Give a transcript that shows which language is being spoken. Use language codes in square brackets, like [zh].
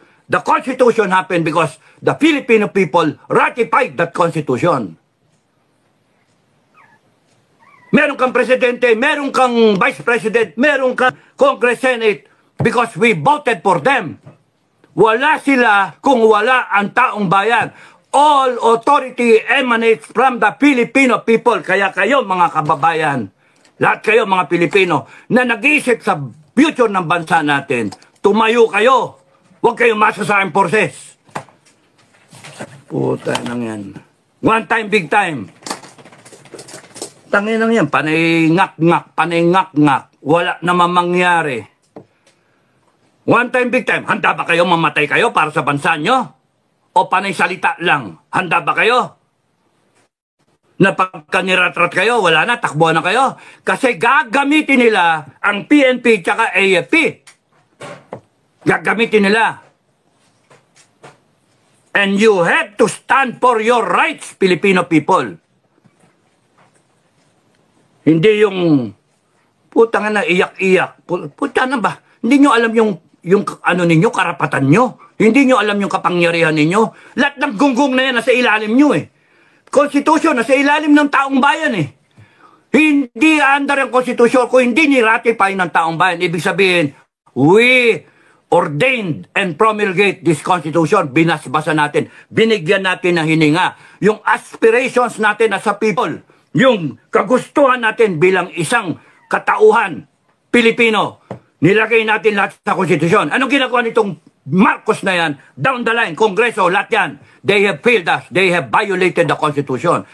[en] The Constitution happened because the Filipino people ratified that Constitution. [tl] Meron kang presidente, meron kang [en] vice president, meron kang Congress, Senate, because we voted for them. [tl] Wala sila kung wala ang taong bayan. [en] All authority emanates from the Filipino people. [tl] Kaya kayo mga kababayan, lahat kayo mga Pilipino na nag-iisip sa future ng bansa natin, tumayo kayo. Huwag kayong masa sa armed forces. Puta nang yan. [en] One time, big time. [tl] Tangin nang yan. Panay ngak-ngak. Wala naman mangyari. [en] One time, big time. [tl] Handa ba kayo mamatay kayo para sa bansa nyo? O panay salita lang? Handa ba kayo? Na pagka niratrat kayo, wala na, takbuhan na kayo. Kasi gagamitin nila ang PNP tsaka AFP. Gagamitin nila. [en] And you have to stand for your rights, Filipino people. [tl] Hindi yung putang na iyak-iyak. Puta na ba? Hindi nyo alam yung ano ninyo, karapatan nyo. Hindi nyo alam yung kapangyarihan ninyo. Lahat ng gunggong na yan nasa ilalim nyo eh. Konstitusyon, nasa ilalim ng taong bayan eh. Hindi under ang konstitusyon kung hindi ni-ratify ng taong bayan. Ibig sabihin, [en] we ordained and promulgate this constitution. [tl] Binasbasa natin. Binigyan natin ng hininga. [en] Yung aspirations natin as a people. [tl] Yung kagustuhan natin bilang isang katauhan Pilipino. Nilagay natin lahat sa konstitusyon. Anong ginagawa nitong Marcos na yan? [en] Down the line, Kongreso, [tl] lahat yan. [en] They have failed us. They have violated the Constitution.